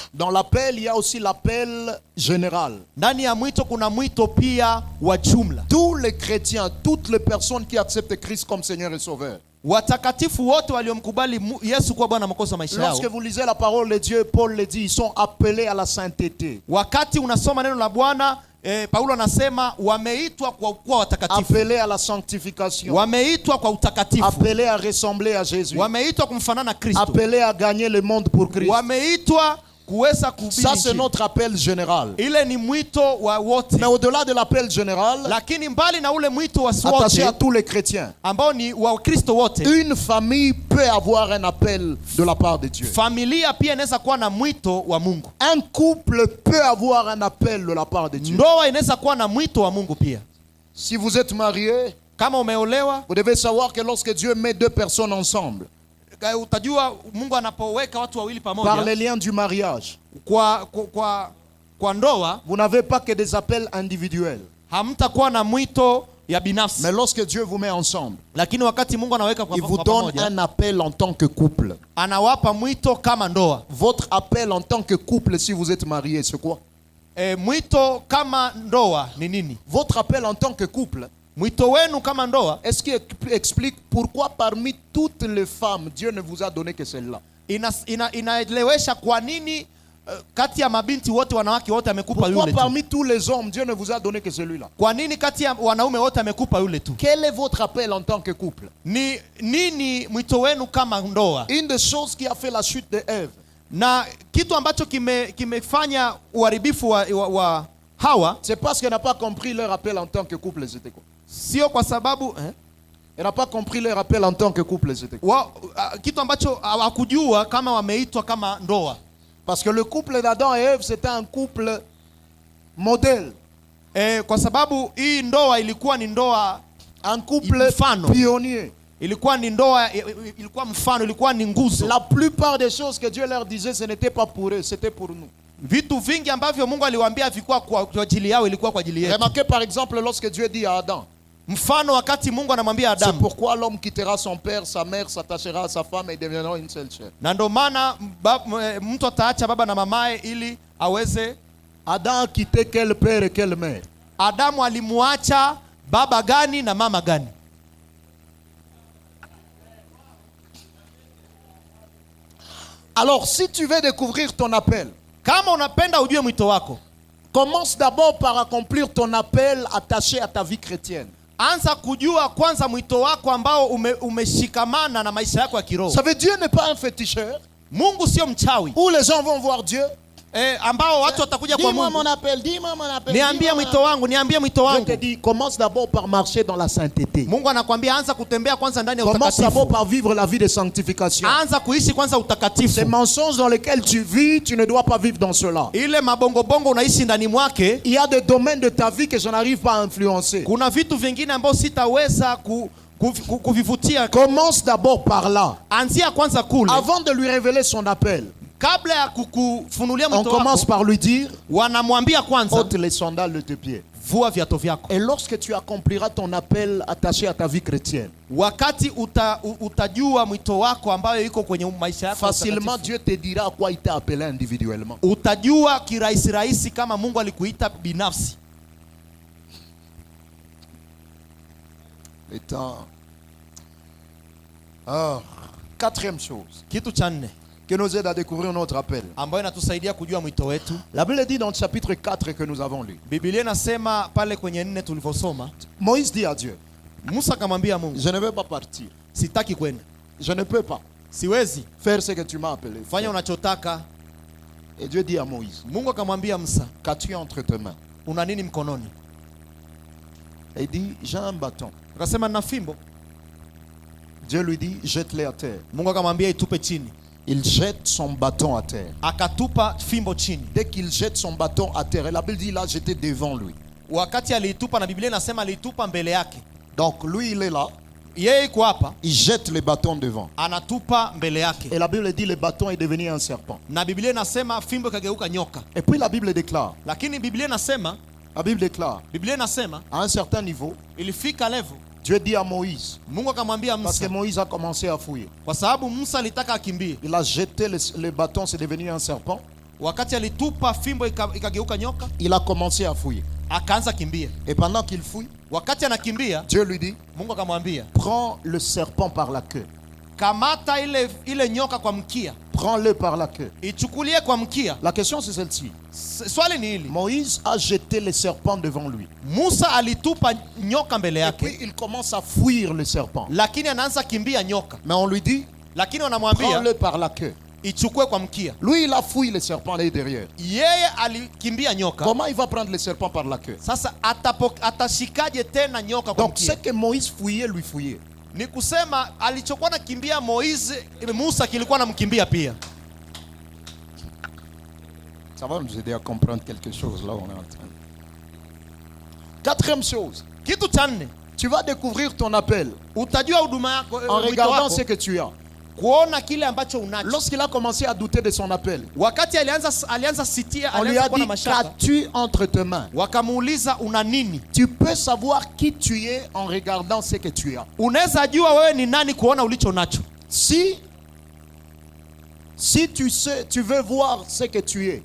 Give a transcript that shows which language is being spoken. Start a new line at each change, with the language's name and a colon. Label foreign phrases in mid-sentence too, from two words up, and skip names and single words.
French: Dans l'appel, il y a aussi l'appel général.
Swahili: Ndani ya mwito kuna mwito pia wa jumla.
French: Tous les chrétiens, toutes les personnes qui acceptent Christ comme Seigneur et Sauveur,
Swahili: Watakatifu wote waliomkubali Yesu kuwa Bwana Mwokozi wa maisha yao.
French: Lorsque vous lisez la parole de Dieu, Paul le dit, ils sont appelés à la sainteté.
Swahili: Wakati unasoma neno la Bwana, Paulo anasema wameitwa kwa kuwa watakatifu.
French: Appelés à la sanctification.
Swahili: Wameitwa kwa utakatifu.
French: Appelés à ressembler à Jésus.
Swahili: Wameitwa kumfanana na Kristo.
French: Appelés à gagner le monde pour Christ.
Swahili: Wameitwa kuweza kuhubiri.
French: Ça c'est notre appel général.
Swahili: Ile ni mwito wa wote.
French: Mais au-delà de l'appel général,
Swahili: lakini mbali na ule mwito wa
French: attaché à
Swahili: wote
French: tous les chrétiens,
Swahili: ambao ni wa Kristo wote,
French: une famille peut avoir un appel de la part de Dieu.
Swahili: familia pia inaweza kuwa na mwito wa Mungu.
French: Un couple peut avoir un appel de la part de Dieu.
Swahili: Ndoa inaweza kuwa na mwito wa Mungu pia.
French: Si vous êtes marié,
Swahili: Kama umeolewa,
French: vous devez savoir que lorsque Dieu met deux personnes ensemble,
Swahili: utajua Mungu anapoweka watu wawili
French: par
Swahili: pamoja
French: les liens du mariage,
Swahili: kwa ndoa,
French: vous n'avez pas que des appels individuels.
Swahili: hamtakuwa na mwito ya binafsi.
French: Mais lorsque Dieu vous met ensemble,
Swahili: Lakini wakati Mungu anaweka
French: il vous
Swahili: kwa
French: donne
Swahili: pamoja,
French: un appel en tant que couple.
Swahili: anawapa mwito kama ndoa.
French: Votre appel en tant que couple, si vous êtes marié, c'est quoi?
Swahili: Mwito kama ndoa ni nini?
French: Votre appel en tant que couple,
Swahili: Mwito wenu kama ndoa
French: est-ce qu'il explique pourquoi parmi toutes les femmes, Dieu ne vous a donné que celle-là?
Swahili: inaelewesha kwa nini kati ya mabinti wote, wanawake wote amekupa
French: Pourquoi
Swahili: yule tu?
French: parmi tous les hommes, Dieu ne vous a donné que celui-là?
Swahili: Kwa nini kati ya wanaume wote amekupa yule tu?
French: Quel est votre appel en tant que couple?
Swahili: Ni nini mwito wenu kama ndoa?
French: Une des choses qui a fait la chute de Ève,
Swahili: Na kitu ambacho kimefanya uharibifu wa Hawa,
French: c'est parce qu'elle n'a pas compris leur appel en tant que couple, c'était quoi?
Swahili: sio kwa sababu
French: Elle n'a pas compris leur appel en tant que couple, c'était quoi?
Swahili: Kitu ambacho hawakujua kama wameitwa kama ndoa.
French: Parce que le couple d'Adam et Ève, c'était un couple modèle.
Swahili: Kwa sababu hii ndoa ilikuwa ni ndoa,
French: Un couple
Swahili: mfano.
French: pionnier.
Swahili: Ilikuwa ni ndoa, ilikuwa mfano, ilikuwa ni nguzo.
French: La plupart des choses que Dieu leur disait, ce n'était pas pour eux, c'était pour nous.
Swahili: Vitu vingi ambavyo Mungu aliwaambia vilikuwa kwa ajili yao, ilikuwa kwa ajili yetu.
French: Remarquez par exemple lorsque Dieu dit à Adam,
Swahili: Mfano wakati Mungu anamwambia
French: c'est
Swahili: Adamu,
French: pourquoi l'homme quittera son père, sa mère, s'attachera à sa femme et deviendront une seule chair.
Swahili: na ndio maana mtu ataacha baba na mamaye ili aweze.
French: Adam a quitté quel père et quelle mère?
Swahili: Adamu alimuacha baba gani na mama gani?
French: Alors si tu veux découvrir ton appel,
Swahili: Kama unapenda ujue mwito wako,
French: commence d'abord par accomplir ton appel attaché à ta vie chrétienne.
Swahili: anza kujua kwanza mwito wako ambao umeshikamana na maisha yako ya kiroho.
French: Vous savez, Dieu n'est pas un féticheur
Swahili: Mungu sio mchawi
French: où les gens vont voir Dieu.
Swahili: ambao watu watakuja kwa
French: Dis-moi
Swahili: Mungu,
French: mon appel, dis-moi mon appel.
Swahili: niambie
French: dis-moi mon
Swahili: mwito wangu, niambie mwito
French: appel. Je te
Swahili: wangu.
French: dis, commence d'abord par marcher dans la sainteté.
Swahili: Mungu anakuambia anza kutembea kwanza ndani ya
French: Commence d'abord
Swahili: utakatifu.
French: par vivre la vie de sanctification.
Swahili: Anza kuishi kwanza
French: Ces
Swahili: utakatifu.
French: mensonges dans lesquels tu vis, tu ne dois pas vivre dans cela.
Swahili: Ile mabongobongo unaishi ndani mwake.
French: Il y a des domaines de ta vie que je n'arrive pas à influencer.
Swahili: Kuna vitu vingine ambao sitaweza kuvivutia.
French: Commence d'abord par là.
Swahili: Anzia kwanza kule.
French: Avant de lui révéler son appel,
Swahili: Kabla ya kukufunulia
French: on
Swahili: mwito
French: commence
Swahili: wako,
French: par lui dire,
Swahili: wanamwambia kwanza,
French: ôte les sandales de tes pieds.
Swahili: vua viatu vyako.
French: Et lorsque tu accompliras ton appel attaché à ta vie chrétienne,
Swahili: Wakati utajua mwito wako ambayo iko kwenye maisha yako,
French: facilement Dieu te dira à quoi il t'a appelé individuellement.
Swahili: utajua kirahisi rahisi kama Mungu alikuita binafsi.
French: Le temps. Quatrième chose
Swahili: Kitu cha nne
French: qui nous aide à découvrir notre appel.
Swahili: ambayo inatusaidia kujua mwito wetu,
French: La Bible dit dans le chapitre 4 que nous avons lu.
Swahili: Biblia inasema pale kwenye 4 tulivyosoma,
French: Moïse dit à Dieu,
Swahili: Musa akamwambia Mungu,
French: je ne veux pas partir.
Swahili: sitaki kwenda,
French: Je ne peux pas
Swahili: siwezi
French: faire ce que tu m'as appelé.
Swahili: fanya unachotaka.
French: Et Dieu dit à Moïse,
Swahili: Mungu akamwambia Musa,
French: qu'as-tu entre tes mains?
Swahili: una nini mkononi?
French: Et il dit, j'ai un bâton.
Swahili: Akasema na fimbo.
French: Dieu lui dit, jette-le à terre.
Swahili: Mungu akamwambia itupe chini.
French: Il jette son bâton à terre.
Swahili: Akatupa fimbo chini.
French: Dès qu'il jette son bâton à terre, et la Bible dit, il a jeté devant lui.
Swahili: Wakati aliitupa, na Biblia inasema aliitupa mbele yake.
French: Donc lui, il est là.
Swahili: Yeye iko hapa,
French: Il jette le bâton devant.
Swahili: anatupa mbele yake.
French: Et la Bible dit, le bâton est devenu un serpent.
Swahili: Na Biblia inasema fimbo ikageuka nyoka.
French: Et puis la Bible déclare,
Swahili: Lakini Biblia inasema
French: à un certain niveau,
Swahili: ilifika level,
French: Dieu dit à Moïse,
Swahili: Mungu akamwambia
French: parce que
Swahili: Musa,
French: Moïse a commencé à fouiller.
Swahili: kwa sababu Musa alitaka akimbie.
French: Il a jeté le bâton, c'est devenu un serpent.
Swahili: Wakati alitupa fimbo ikageuka nyoka,
French: Il a commencé à fouiller.
Swahili: akaanza kimbia.
French: Et pendant qu'il fouille,
Swahili: Wakati anakimbia,
French: Dieu lui dit,
Swahili: Mungu akamwambia,
French: prends le serpent par la queue.
Swahili: kamata ile nyoka kwa mkia.
French: Prends-le par la queue.
Swahili: Ichukulie kwa mkia.
French: La question c'est celle-ci.
Swahili: Swali ni hili.
French: Moïse a jeté le serpent devant lui.
Swahili: Musa alitupa nyoka mbele
French: Et puis
Swahili: yake,
French: il commence à fuir le serpent.
Swahili: lakini anaanza kimbia nyoka.
French: Mais on lui dit,
Swahili: Lakini wanamwambia
French: prends-le par la queue.
Swahili: ichukue kwa mkia.
French: Lui, il a fouillé le serpent là derrière.
Swahili: Yeye alikimbia nyoka.
French: Comment il va prendre le serpent par la queue?
Swahili: Sasa atashikaje tena nyoka kwa
French: Donc
Swahili: mkia?
French: ce que Moïse fouillait, lui fouillait.
Swahili: Ni kusema alichokuwa nakimbia Musa kilikuwa namkimbia pia.
French: Ça va nous aider à comprendre quelque chose là où on est en train. Quatrième chose,
Swahili: Kitu cha nne,
French: tu vas découvrir ton appel
Swahili: utajua huduma yako
French: en
Swahili: wito
French: regardant
Swahili: wako,
French: ce que tu as.
Swahili: kuona kile ambacho unacho.
French: Lorsqu'il a commencé à douter de son appel,
Swahili: Wakati alianza sitia,
French: on lui
Swahili: alianza
French: a
Swahili: kuwa na
French: dit,
Swahili: mashaka.
French: qu'as-tu entre tes mains?
Swahili: Wakamuuliza una nini?
French: Tu peux savoir qui tu es en regardant ce que tu as.
Swahili: Unaweza jua wewe ni nani kuona ulicho nacho.
French: Si tu sais, tu veux voir ce que tu es,